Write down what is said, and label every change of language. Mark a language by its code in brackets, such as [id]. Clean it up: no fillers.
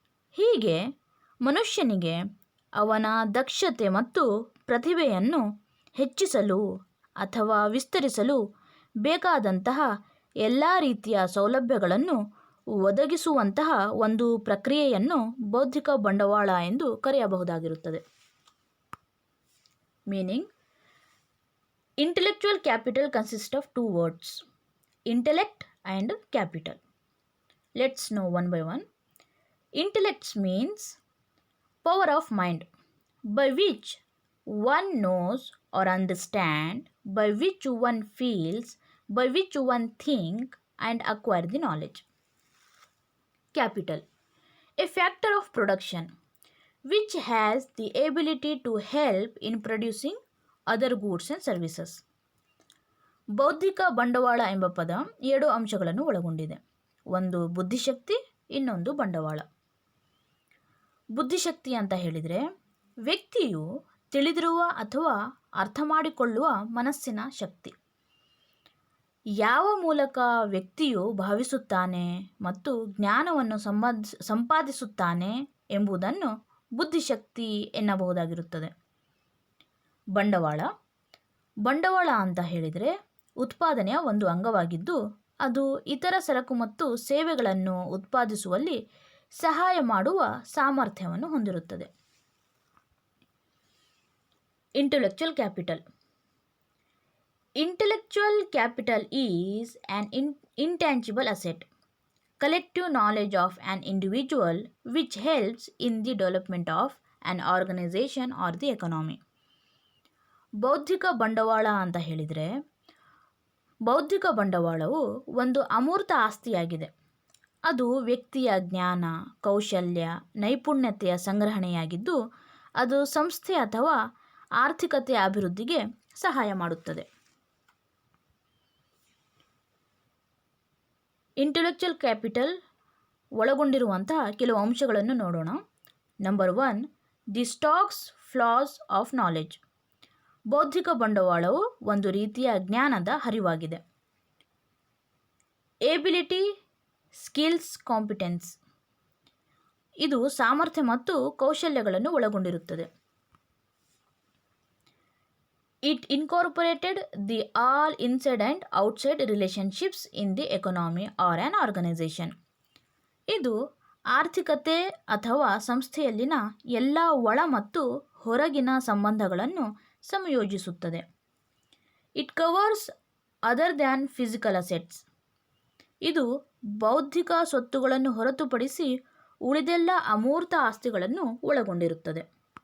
[kn] ಹೀಗೆ ಮನುಷ್ಯನಿಗೆ ಅವನ ದಕ್ಷತೆ ಮತ್ತು ಪ್ರತಿಭೆಯನ್ನು ಹೆಚ್ಚಿಸಲು ಅಥವಾ ವಿಸ್ತರಿಸಲು ಬೇಕಾದಂತಹ ಎಲ್ಲ ರೀತಿಯ ಸೌಲಭ್ಯಗಳನ್ನು ಒದಗಿಸುವಂತಹ ಒಂದು ಪ್ರಕ್ರಿಯೆಯನ್ನು ಬೌದ್ಧಿಕ ಬಂಡವಾಳ ಎಂದು ಕರೆಯಬಹುದಾಗಿರುತ್ತದೆ. [en] Meaning. Intellectual capital consists of two words, intellect and capital. Let's know one by one. Intellect means power of mind, by which one knows or understands, by which one feels, by which one thinks and acquire the knowledge. Capital, a factor of production which has the ability to help in producing other goods and services. [kn] ಬೌದ್ಧಿಕ ಬಂಡವಾಳ ಎಂಬ ಪದ 2 ಅಂಶಗಳನ್ನು ಒಳಗೊಂಡಿದೆ. ಒಂದು ಬುದ್ಧಿಶಕ್ತಿ ಇನ್ನೊಂದು ಬಂಡವಾಳ. ಬುದ್ಧಿಶಕ್ತಿ ಅಂತ ಹೇಳಿದರೆ ವ್ಯಕ್ತಿಯು ತಿಳಿದಿರುವ ಅಥವಾ ಅರ್ಥ ಮಾಡಿಕೊಳ್ಳುವ ಮನಸ್ಸಿನ ಶಕ್ತಿ. ಯಾವ ಮೂಲಕ ವ್ಯಕ್ತಿಯು ಭಾವಿಸುತ್ತಾನೆ ಮತ್ತು ಜ್ಞಾನವನ್ನು ಸಂಪಾದಿಸುತ್ತಾನೆ ಎಂಬುದನ್ನು ಬುದ್ಧಿಶಕ್ತಿ ಎನ್ನಬಹುದಾಗಿರುತ್ತದೆ. ಬಂಡವಾಳ ಅಂತ ಹೇಳಿದರೆ ಉತ್ಪಾದನೆಯ ಒಂದು ಅಂಗವಾಗಿದ್ದು ಅದು ಇತರ ಸರಕು ಮತ್ತು ಸೇವೆಗಳನ್ನು ಉತ್ಪಾದಿಸುವಲ್ಲಿ ಸಹಾಯ ಮಾಡುವ ಸಾಮರ್ಥ್ಯವನ್ನು ಹೊಂದಿರುತ್ತದೆ. [en] Intellectual capital. Intellectual capital is an intangible asset, collective knowledge of an individual which helps in the development of an organization or the economy. [kn] ಬೌದ್ಧಿಕ ಬಂಡವಾಳ ಅಂತ ಹೇಳಿದರೆ ಬೌದ್ಧಿಕ ಬಂಡವಾಳವು ಒಂದು ಅಮೂರ್ತ ಆಸ್ತಿಯಾಗಿದೆ. ಅದು ವ್ಯಕ್ತಿಯ ಜ್ಞಾನ, ಕೌಶಲ್ಯ, ನೈಪುಣ್ಯತೆಯ ಸಂಗ್ರಹಣೆಯಾಗಿದ್ದು ಅದು ಸಂಸ್ಥೆ ಅಥವಾ ಆರ್ಥಿಕತೆಯ ಅಭಿವೃದ್ಧಿಗೆ ಸಹಾಯ ಮಾಡುತ್ತದೆ. ಇಂಟೆಲೆಕ್ಚುಯಲ್ ಕ್ಯಾಪಿಟಲ್ ಒಳಗೊಂಡಿರುವಂತಹ ಕೆಲವು ಅಂಶಗಳನ್ನು ನೋಡೋಣ. [en] Number 1, the stocks flows of knowledge. [kn] ಬೌದ್ಧಿಕ ಬಂಡವಾಳವು ಒಂದು ರೀತಿಯ ಜ್ಞಾನದ ಹರಿವಾಗಿದೆ. [en] Ability, skills, competence. [kn] ಇದು ಸಾಮರ್ಥ್ಯ ಮತ್ತು ಕೌಶಲ್ಯಗಳನ್ನು ಒಳಗೊಂಡಿರುತ್ತದೆ. [en] It incorporated the all inside and outside relationships in the economy or an organization. [kn] ಇದು ಆರ್ಥಿಕತೆ ಅಥವಾ ಸಂಸ್ಥೆಯಲ್ಲಿನ ಎಲ್ಲ ಒಳ ಮತ್ತು ಹೊರಗಿನ ಸಂಬಂಧಗಳನ್ನು ಸಂಯೋಜಿಸುತ್ತದೆ. [en] It covers other than physical assets. [kn] ಇದು ಬೌದ್ಧಿಕ ಸ್ವತ್ತುಗಳನ್ನು ಹೊರತುಪಡಿಸಿ ಉಳಿದೆಲ್ಲ ಅಮೂರ್ತ ಆಸ್ತಿಗಳನ್ನು ಒಳಗೊಂಡಿರುತ್ತದೆ.